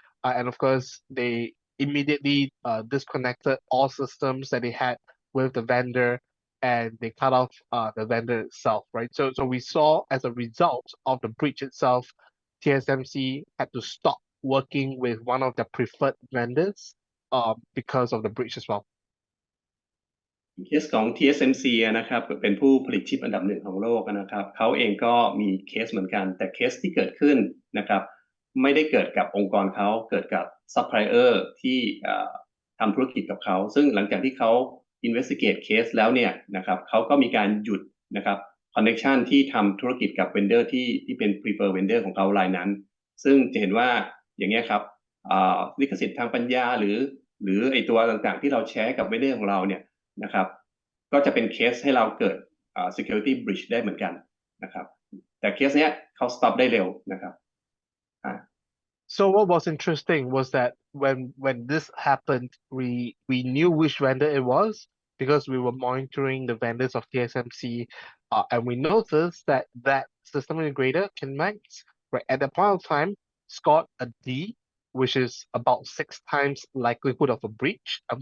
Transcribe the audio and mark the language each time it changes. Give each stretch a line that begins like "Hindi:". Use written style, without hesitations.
English: And of course, they immediately disconnected all systems that they had with the vendor, and they cut off the vendor itself, right? So we saw as a result of the breach itself, TSMC had to stop working with one of their preferred vendors because of the breach as well.
Thai: เคสของ TSMC นะครับเป็นผู้ผลิตชิปอันดับหนึ่งของโลกนะครับเขาเองก็มีเคสเหมือนกันแต่เคสที่เกิดขึ้นนะครับไม่ได้เกิดกับองค์กรเขาเกิดกับซัพพลายเออร์ที่ ทำธุรกิจกับเขาซึ่งหลังจากที่เขา investigate เคสแล้วเนี่ยนะครับเขาก็มีการหยุดนะครับ connection ที่ทำธุรกิจกับ vendor ที่เป็น prefer vendor ของเขารายนั้นซึ่งจะเห็นว่าอย่างเงี้ยครับลิขสิทธิ์ทางปัญญาหรือไอตัวต่างๆที่เราแชร์กับ vendor ของเราเนี่ยนะครับก็จะเป็นเคสให้เราเกิดsecurity breach ได้เหมือนกันนะครับแต่เคสเนี้ยเขา stop ได้เร็วนะครับ
English: So what was interesting was that when this happened, we knew which vendor it was because we were monitoring the vendors of TSMC, and we noticed that system integrator KinMax, right at that point of time, scored a D, which is about 6 times likelihood of a breach.